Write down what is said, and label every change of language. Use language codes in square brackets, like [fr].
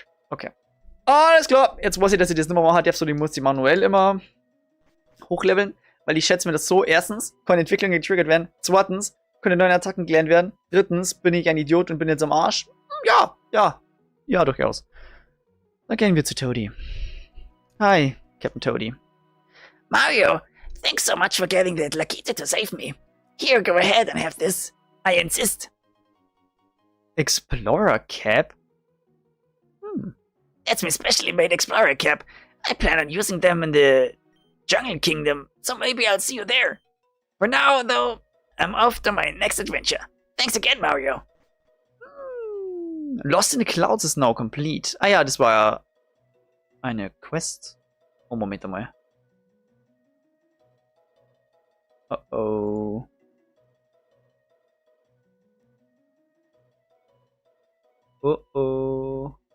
[de] Okay. Alles klar. Jetzt weiß ich, dass ich das nicht mehr machen darf, so ich muss die manuell immer hochleveln. Weil ich schätze mir das so. Erstens, kann Entwicklung getriggert werden. Zweitens, können neue Attacken gelernt werden. Drittens, bin ich ein Idiot und bin jetzt am Arsch. Ja, durchaus. Dann gehen wir zu Toadie. [en] Hi, Captain Toadie. Mario, thanks so much for getting that Lakita to save me. Here, go ahead and have this. I insist. Explorer Cap? That's my specially made Explorer cap. I plan on using them in the Jungle Kingdom, so maybe I'll see you there. For now, though, I'm off to my next adventure. Thanks again, Mario. Lost in the Clouds is now complete. [de] Ah ja, das war ja eine Quest. Oh, Moment mal. Oh. Oh.